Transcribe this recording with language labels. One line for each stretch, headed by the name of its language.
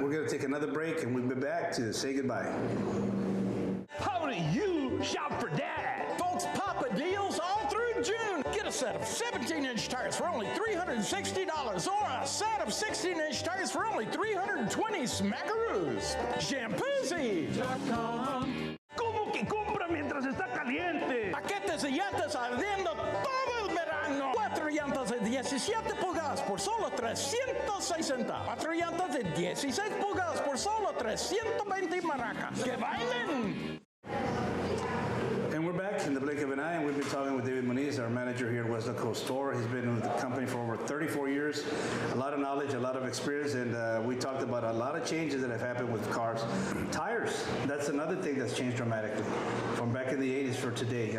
English: We're going to take another break, and we'll be back to say goodbye. How do you shop for Dad? Folks, Papa deals all through June. Get a set of 17-inch tires for only $360 or a set of 16-inch tires for only $320 smackaroos. Shampoozy.com.
Spanish: ¿Cómo que compra mientras está caliente? Paquetes de llantas ardiendo todo el verano. 4 llantas de 17 pulgadas por solo $360. 4 llantas de 16 pulgadas por solo $320 maracas. ¡Que bailen!
English: And we're back in the blink of an eye, and we've been talking with David Moniz, our manager here at Weslaco Store. He's been with the company for over 34 years, a lot of knowledge, a lot of experience, and we talked about a lot of changes that have happened with cars. Tires, that's another thing that's changed dramatically from back in the 80s for today.